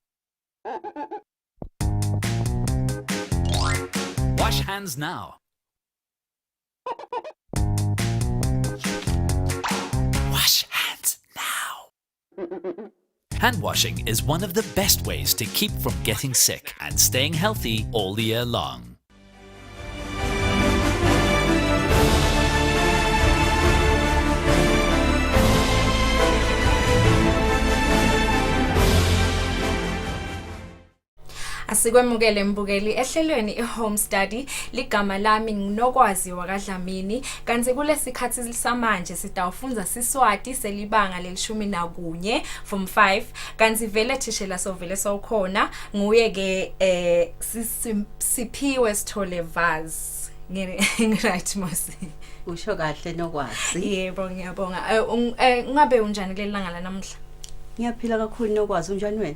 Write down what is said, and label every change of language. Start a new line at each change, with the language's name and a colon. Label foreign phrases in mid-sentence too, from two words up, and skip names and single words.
English: Wash hands now. Wash hands now. Hand washing is one of the best ways to keep from getting sick and staying healthy all the year long.
Swati: Asikwemukele mbukeli ehlelweni iHome Study ligama lami nginokwazi wakadlamini kanti kulesikhathi samanje sitawufunza siswati selibanga leli-11 from 5 kanti vele thishela sovele sawukhona nguye ke siphiwe sithole vase ngiright mosi usho kahle nokwazi yebo ngiyabonga ungabe unjani lelanga la namhla ngiyaphila kakhulu nokwazi unjani wena